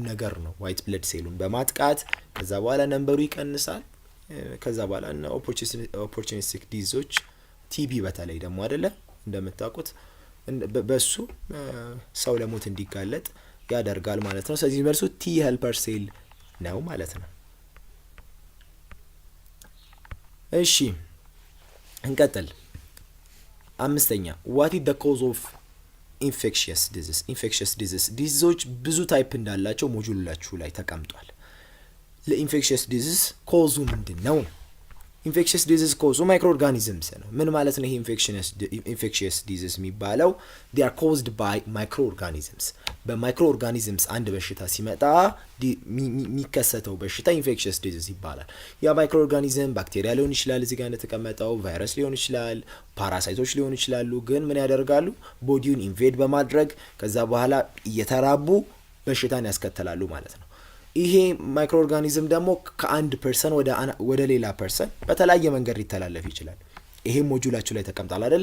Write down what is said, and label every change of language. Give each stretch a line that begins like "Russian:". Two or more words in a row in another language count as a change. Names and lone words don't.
Amharic: ነገር ነው
English: white blood cell
Amharic: በማጥቃት ከዛ በኋላ ነንበሩ ይቀንሳል። ከዛ በኋላ እና
English: opportunistic diseases
Amharic: ቲቢ በተለይ ደግሞ አይደለ እንደምታውቁት በሱ ሰው ለሞት እንዲጋለጥ ያደርጋል ማለት ነው። ስለዚህ መልሱ
English: T helper cell
Amharic: ነው ማለት ነው። እሺ እንቀጥል። አምስተኛ
English: what is the cause of infectious disease? infectious disease
Amharic: ዲዚዞች ብዙ ታይፕ እንዳላቸው ሞጁላችሁ ላይ ተቀምጧል።
English: infectious disease cause
Amharic: ምንድን ነው?
English: infectious disease cause micro organisms
Amharic: ነው። ምን ማለት ነው ይሄ
English: infectious disease
Amharic: የሚባለው?
English: they are caused by microorganisms micro organisms
Amharic: አንድ በሽታ ሲመጣ የሚከሰተው በሽታ
English: infectious disease
Amharic: ይባላል። ያ
English: micro organism bacteria
Amharic: ሊሆን ይችላል፣ እዚህ ጋር እንደተቀመጠው ቫይረስ ሊሆን ይችላል፣ ፓራሳይቶች ሊሆን ይችላሉ። ግን ምን ያደርጋሉ?
English: body invade
Amharic: በማድረግ ከዛ በኋላ እየተራቡ በሽታን ያስከትላሉ ማለት ነው። ይሄ
English: micro organism
Amharic: ደግሞ ከአንድ ፐርሰን ወደ ሌላ ፐርሰን በተለያየ መንገድ ሊተላለፍ ይችላል። ይሄ ሞጁላችሁ ላይ ተቀምጧል አይደለ?